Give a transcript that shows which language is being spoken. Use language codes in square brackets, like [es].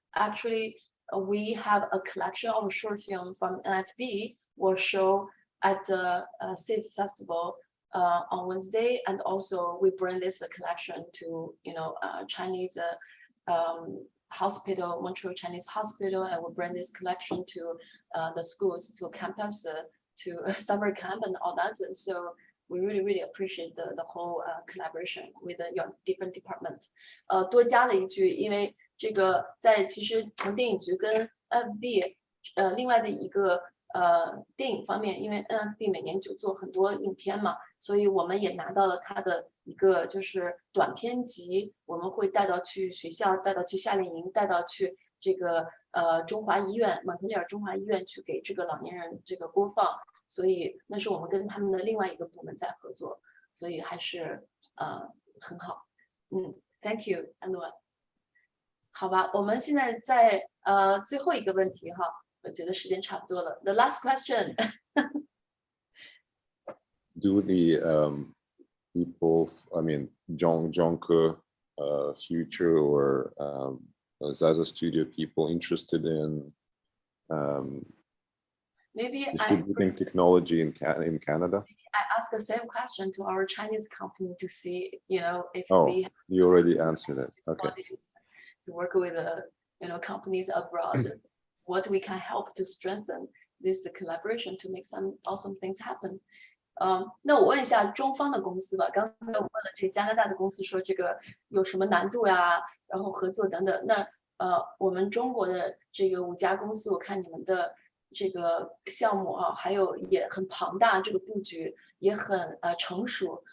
[en] Actually, we have a collection of short film from NFB will show at the Cette Festival on Wednesday, and also we bring this collection to Chinese hospital, Montreal Chinese hospital, and we bring this collection to the schools, to campus, to summer camp and all that. So we really appreciate the whole collaboration with your different department. [zh] 多加了一句，因为这个其实从电影局跟 NFB 另外的一个电影方面，因为 NFB 每年就做很多影片嘛，所以我们也拿到了它的一个就是短片集，我们会带到去学校，带到去夏令营，带到去这个中华医院，蒙特利尔中华医院去给这个老年人这个播放。所以那是我们跟他们的另外一个部门在合作，所以还是很好。 [en] Thank you, Anwar。 [zh] 好吧，我们现在在最后一个问题哈，我觉得时间差不多了。 [en] The last question. Do the people, I mean, Jonke future or Zaza Studio people interested in maybe distributing technology in Canada? I ask the same question to our Chinese company to see, if you already answered it. Okay. To work with companies abroad, what we can help to strengthen this collaboration to make some awesome things happen. [zh] 那我问一下中方的公司吧。刚才我问了这加拿大的公司说这个有什么难度呀，然后合作等等。那我们中国的这个5家公司，我看你们的这个项目还有也很庞大，这个布局也很成熟。